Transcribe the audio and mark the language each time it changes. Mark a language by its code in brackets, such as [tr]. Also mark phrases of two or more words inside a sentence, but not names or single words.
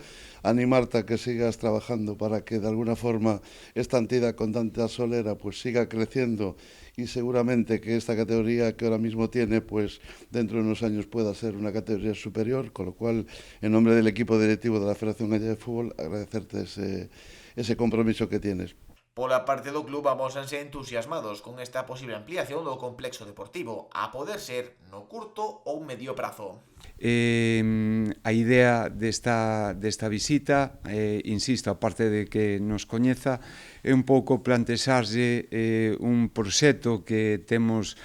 [es] Animarte a que sigas trabajando para que de alguna forma esta entidad con tanta solera pues siga creciendo y seguramente que esta categoría que ahora mismo tiene pues dentro de unos años pueda ser una categoría superior, con lo cual en nombre del equipo directivo de la Federación Gallega de Fútbol agradecerte ese compromiso que tienes. [gl] Pola parte do club amósanse entusiasmados con esta posible ampliación do complexo deportivo, a poder ser no curto ou medio prazo. A idea desta visita, insisto, aparte de que nos coñeza, é un pouco plantexarlle un proxecto que temos